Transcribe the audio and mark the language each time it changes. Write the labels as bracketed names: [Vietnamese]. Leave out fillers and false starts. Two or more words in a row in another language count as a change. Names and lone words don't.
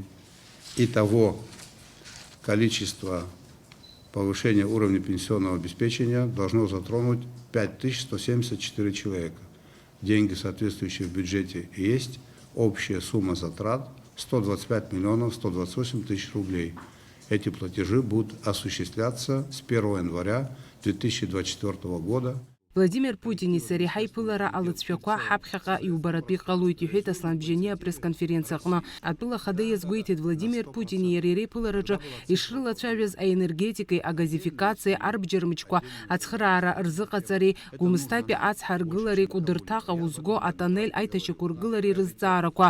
[Russian] И того количества повышения уровня пенсионного обеспечения должно затронуть 5174 человека. Деньги, соответствующие в бюджете, есть. Общая сумма затрат 125 миллионов 128 тысяч рублей. Эти платежи будут осуществляться с 1 января 2024 года. [Abkhazian] Владимир Путин сареи ҳаиԥылара алыҵшәақәа ҳаԥхьаҟа иубаратәы иҟалоит иҳәеит Аслан Бжьани апресс-конференциаҟны. Атәыла ахада иазгәеиҭеит Владимир Путин иареи реиԥылараҿы ишрылацәажәаз аенергетикеи, агазификациеи, арбџьармычқәа ацхыраара рзыҟаҵареи, Гәымсҭатәи ацҳа ргылареи, Кәыдырҭаҟа узго атоннель аиҭашьақәа ргылареи рызҵаарақәа.